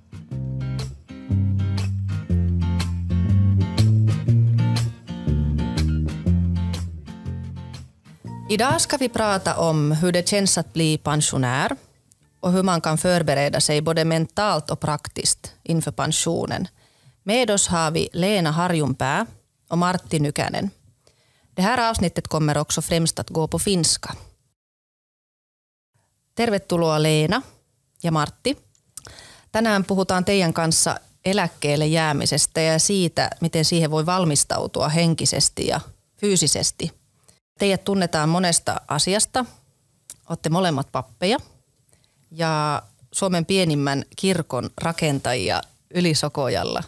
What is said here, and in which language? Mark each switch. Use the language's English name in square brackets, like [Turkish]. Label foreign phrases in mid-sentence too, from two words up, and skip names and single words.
[Swedish] Idag ska vi prata om hur det känns att bli pensionär och hur man kan förbereda sig både mentalt och praktiskt inför pensionen. Med oss har vi Leena Harjunpää och Martti Nykänen. Det här avsnittet kommer också främst att gå på finska. [Finnish] Tervetuloa Leena ja Martti. Tänään puhutaan teidän kanssa eläkkeelle jäämisestä ja siitä, miten siihen voi valmistautua henkisesti ja fyysisesti. Teidät tunnetaan monesta asiasta. Olette molemmat pappeja ja Suomen pienimmän kirkon rakentajia Ylisokojalla.